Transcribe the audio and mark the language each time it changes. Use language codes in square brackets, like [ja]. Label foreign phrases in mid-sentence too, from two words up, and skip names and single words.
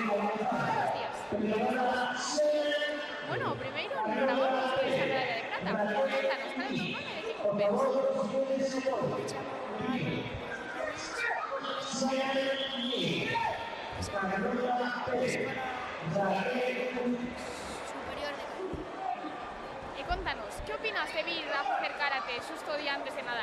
[es] Buenos días. [gl] Bueno, primeiro, enhoraboa por conseguir esta medalla de prata. [es] Cuéntanos, ¿cada uno de qué club eres? Superior de Cádiz. Y contanos, ¿qué opinas de vir a hacer karate justo día antes de Nadal?